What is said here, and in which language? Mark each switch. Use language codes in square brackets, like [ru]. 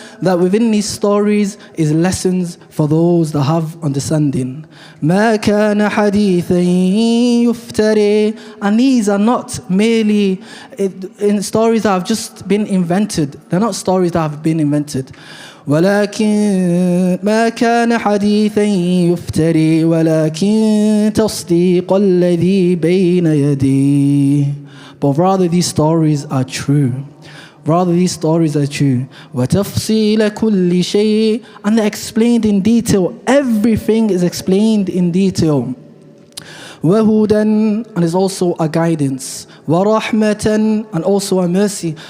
[en] that within these stories is lessons for those that have understanding. [ar] ما كان حديثا يفتري. [en] And these are not merely in stories that have just been invented. They're not stories that have been invented. [ar] ولكن ما كان حديثا يفتري ولكن تصديق الذي بين يديه. [en] But rather these stories are true. Rather these stories are true. [ar] وتفصيل كل شيء. [en] And they're explained in detail. Everything is explained in detail. [ar] وهدى, [en] and is also a guidance. [ar] ورحمة, [en] and also a mercy.